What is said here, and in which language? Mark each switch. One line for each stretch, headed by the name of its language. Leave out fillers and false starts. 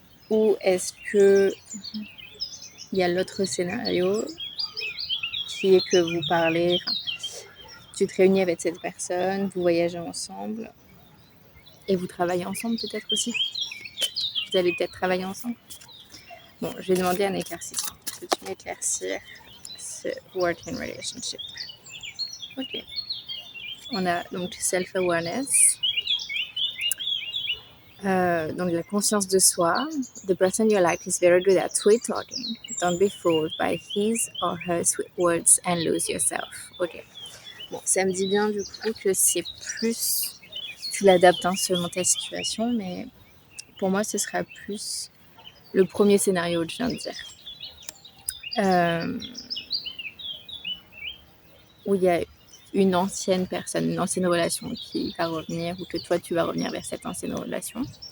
French: Ou est-ce que il y a l'autre scénario qui est que vous parlez, tu te réunis avec cette personne, vous voyagez ensemble et vous travaillez ensemble peut-être aussi. Vous allez peut-être travailler ensemble. Bon, je vais demander un éclaircissement. Peux-tu m'éclaircir ce
English: working relationship?
French: Ok. On a donc self-awareness. Donc la conscience de soi.
English: The person you like is very good at sweet talking. Don't be fooled by his or her sweet words and lose yourself.
French: Ok. Bon, ça me dit bien du coup que c'est plus... Tu l'adaptes selon ta situation, mais pour moi, ce sera plus le premier scénario que je viens de dire. Où il y a une ancienne personne, une ancienne relation qui va revenir, ou que toi, tu vas revenir vers cette ancienne relation.